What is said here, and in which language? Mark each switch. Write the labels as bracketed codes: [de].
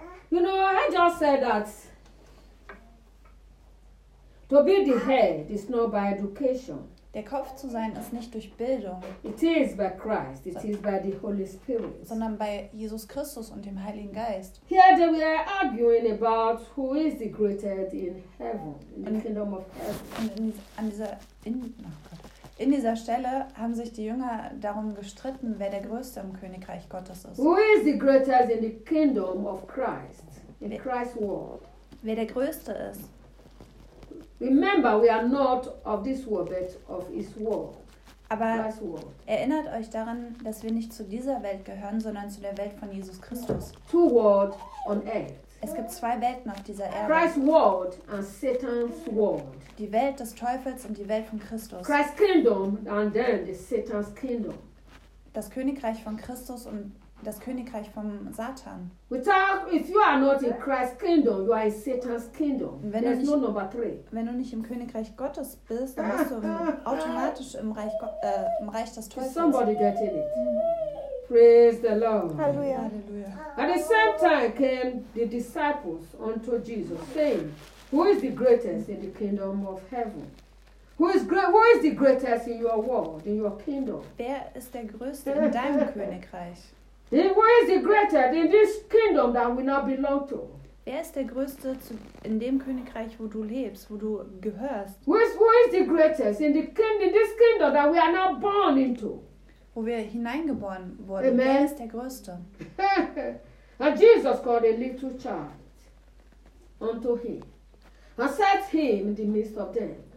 [en] You know, I just said that to be the head is not by education. [de] Der Kopf zu sein ist nicht durch Bildung. [en] It is by Christ. It is by the Holy Spirit. [de] Sondern bei Jesus Christus und dem Heiligen Geist. [en] Here they were arguing about who is the greatest in heaven, in the kingdom of heaven. [de] In dieser Stelle haben sich die Jünger darum gestritten, wer der Größte im Königreich Gottes ist. [en] Who is the greatest in the kingdom of Christ, in Christ's world? [de] Wer der Größte ist. [en] Remember, we are not of this world, but of His world. [de] Aber erinnert euch daran, dass wir nicht zu dieser Welt gehören, sondern zu der Welt von Jesus Christus. [en] Two worlds on earth. [de] Es gibt zwei Welten auf dieser Erde. [en] Christ's world and Satan's world. [de] Die Welt des Teufels und die Welt von Christus. [en] Christ's kingdom and then the Satan's kingdom. [de] Das Königreich von Christus und das Königreich vom Satan. [en] If you are not in Christ's kingdom, you are in Satan's kingdom. [de] Wenn [en] There's [de] nicht, [en] no number three. [de] Wenn du nicht im Königreich Gottes bist, dann bist du automatisch im Reich des Teufels. [en] Is somebody getting it? Praise the Lord. [de] Halleluja. Halleluja. [en] At the same time came the disciples unto Jesus, saying, who is the greatest in the kingdom of heaven? Who is the greatest in your world, in your kingdom? [de] Wer ist der Größte in deinem Königreich? [en] Who is the greatest in this kingdom that we now belong to? [de] Wer ist der Größte in dem Königreich, wo du lebst, wo du gehörst? [en] Who is the greatest in this kingdom that we are now born into? [de] Wo wir hineingeboren wurden. Amen. Wer ist der Größte? [en] And Jesus called a little child unto him, and set him in the midst of them.